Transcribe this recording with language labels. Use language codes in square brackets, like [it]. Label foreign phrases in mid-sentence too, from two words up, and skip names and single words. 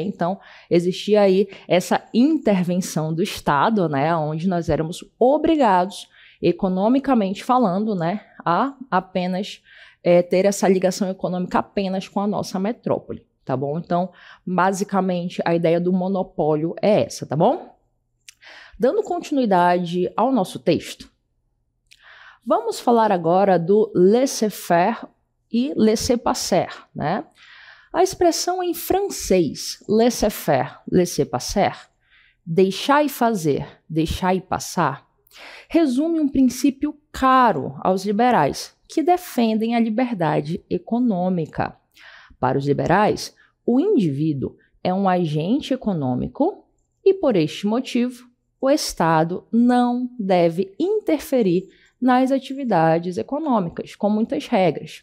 [pt] Então, existia aí essa intervenção do Estado, né, onde nós éramos obrigados, economicamente falando, né, a apenas ter essa ligação econômica apenas com a nossa metrópole, tá bom? Então, basicamente, a ideia do monopólio é essa, tá bom? Dando continuidade ao nosso texto, vamos falar agora do [fr] laissez-faire [pt] e [fr] laissez-passer, [pt] né? A expressão em francês, [fr] laissez-faire, laissez-passer, [pt] deixar e fazer, deixar e passar, resume um princípio caro aos liberais, que defendem a liberdade econômica. Para os liberais, o indivíduo é um agente econômico e, por este motivo, o Estado não deve interferir nas atividades econômicas, com muitas regras.